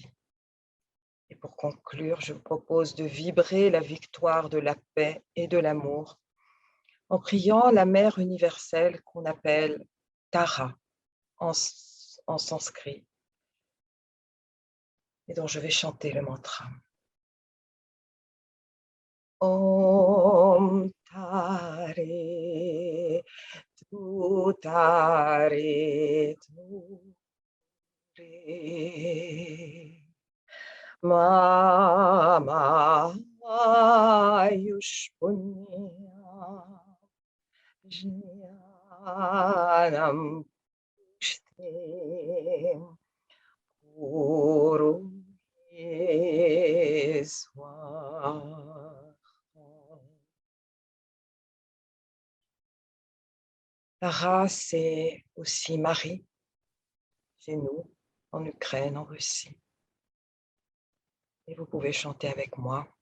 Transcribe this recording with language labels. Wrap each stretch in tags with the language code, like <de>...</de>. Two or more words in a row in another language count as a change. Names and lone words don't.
<fr>Et pour conclure, je vous propose de vibrer la victoire de la paix et de l'amour en priant la mère universelle qu'on appelle Tara en sanskrit et dont je vais chanter le mantra.</fr> <sa>ॐ तारे तु तारे तु रे मम आयुष्पुण्य ज्ञानम् पुष्टिम् गुरु स्वाहा.</sa> <fr>Tara, c'est aussi Marie, chez nous, en Ukraine, en Russie. Et vous pouvez chanter avec moi.</fr>